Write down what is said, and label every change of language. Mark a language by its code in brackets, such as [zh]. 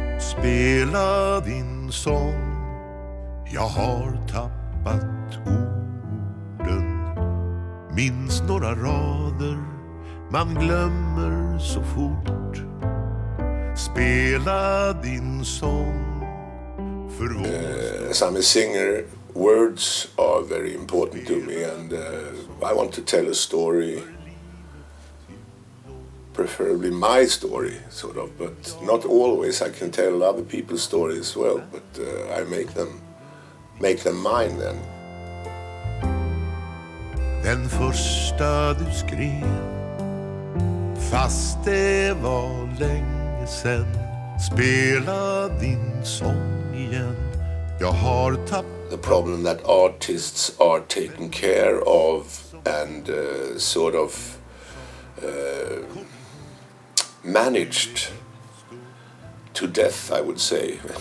[sv] Spela din sång, jag har tappat orden. Minns några rader, man glömmer så fort. Spela din sång för vår... [en] As I'm a singer, words are very important to me, and I want to tell a story, preferably my story, sort of, but not always. I can tell other people's stories as well, but I make them mine then. [sv] Den första du skrev, fast det var länge sen. Spela din sång igen, jag har tappat. [en] The problem that artists are taken care of and sort of managed to death, I would say.